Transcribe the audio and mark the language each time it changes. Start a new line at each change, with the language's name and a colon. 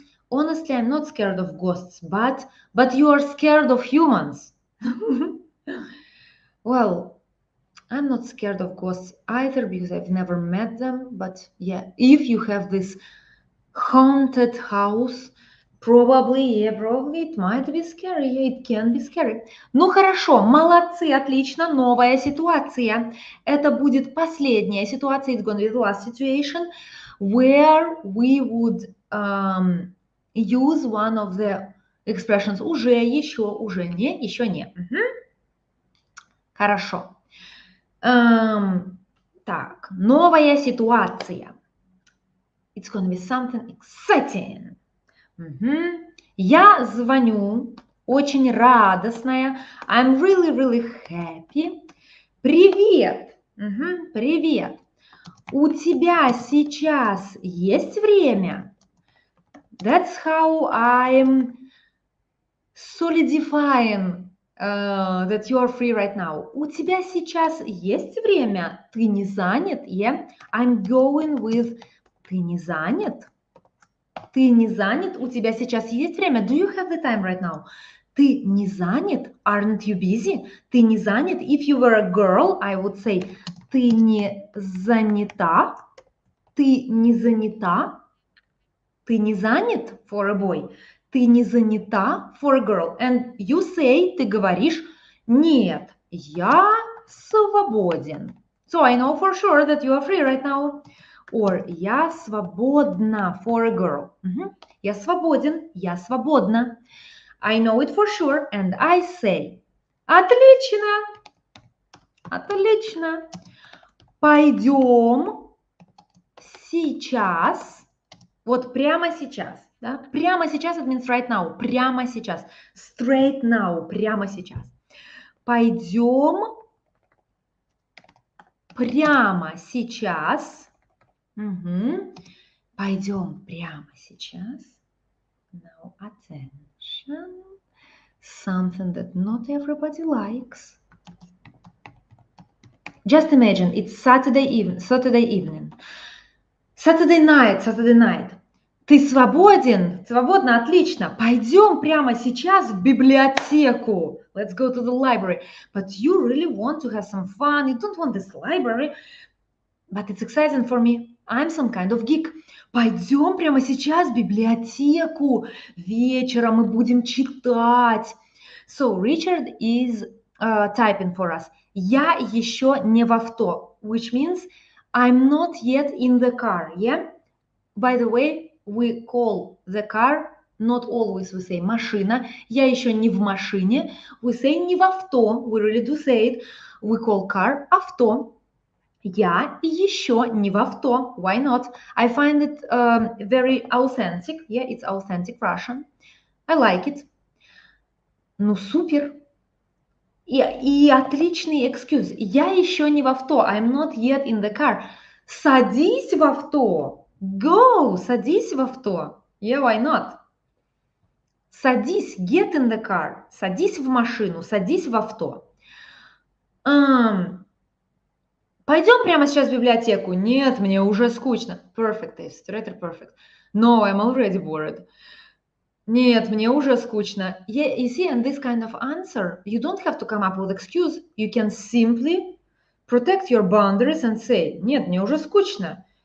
English: Honestly, I'm not scared of ghosts, but you are scared of humans. Well, I'm not scared of ghosts either because I've never met them. But yeah, if you have this haunted house, probably it might be scary. Yeah, it can be scary.
Russian: Ну хорошо, молодцы, отлично. Новая ситуация. Это будет последняя ситуация.
English: It's going to be the last situation where we would use one of the expressions уже, еще, уже не, еще не.
Russian: Хорошо. Так, новая ситуация.
English: It's going to be something exciting.
Russian: Я звоню, очень радостная.
English: I'm really, really happy. Привет.
Russian: Привет. У тебя сейчас есть время?
English: That's how I'm solidifying that you are free right now.
Russian: У тебя сейчас есть время? Ты не занят? Yeah.
English: I'm going with
Russian: ты не занят? Ты не занят? У тебя сейчас есть время?
English: Do you have the time right now?
Russian: Ты не занят?
English: Aren't you busy?
Russian: Ты не занят?
English: If you were a girl, I would say
Russian: ты не занята? Ты не занята? Ты не занят
English: for a boy?
Russian: Ты не занята
English: for a girl? And you say,
Russian: ты говоришь, нет, я свободен.
English: So I know for sure that you are free right now. Or
Russian: я свободна
English: for a girl.
Russian: Я свободен, я свободна.
English: I know it for sure, and I say,
Russian: отлично, отлично. Пойдем сейчас, вот прямо сейчас, да? Прямо сейчас,
English: it means right now,
Russian: прямо сейчас.
English: Straight now,
Russian: прямо сейчас. Пойдем прямо сейчас. Пойдем прямо сейчас.
English: Now attention. Something that not everybody likes. Just imagine, it's Saturday evening. Saturday night.
Russian: Ты свободен? Свободно, отлично. Пойдем прямо сейчас в библиотеку.
English: Let's go to the library. But you really want to have some fun. You don't want this library. But it's exciting for me. I'm some kind of geek.
Russian: Пойдем прямо сейчас в библиотеку. Вечером мы будем читать.
English: So Richard is typing for us.
Russian: Я еще не в авто.
English: Which means I'm not yet in the car. Yeah? By the way, we call the car, not always we say машина.
Russian: Я еще не в машине.
English: We say
Russian: не в авто.
English: We really do say it. We call car авто.
Russian: Я еще не в авто.
English: Why not? I find it very authentic. Yeah, it's authentic Russian. I like it.
Russian: Ну, супер. И отличный excuse. Я еще не в авто.
English: I'm not yet in the car.
Russian: Садись в авто. Go. Садись в авто.
English: Yeah, why not?
Russian: Садись.
English: Get in the car.
Russian: Садись в машину. Садись в авто. Пойдем прямо сейчас в библиотеку. Нет, мне уже скучно.
English: Perfect is straight perfect. No, I'm already bored.
Russian: Нет, мне уже скучно.
English: Yeah, you see, and this kind of answer, you don't have to come up with excuse. You can simply protect your boundaries and say,
Russian: нет, мне уже скучно.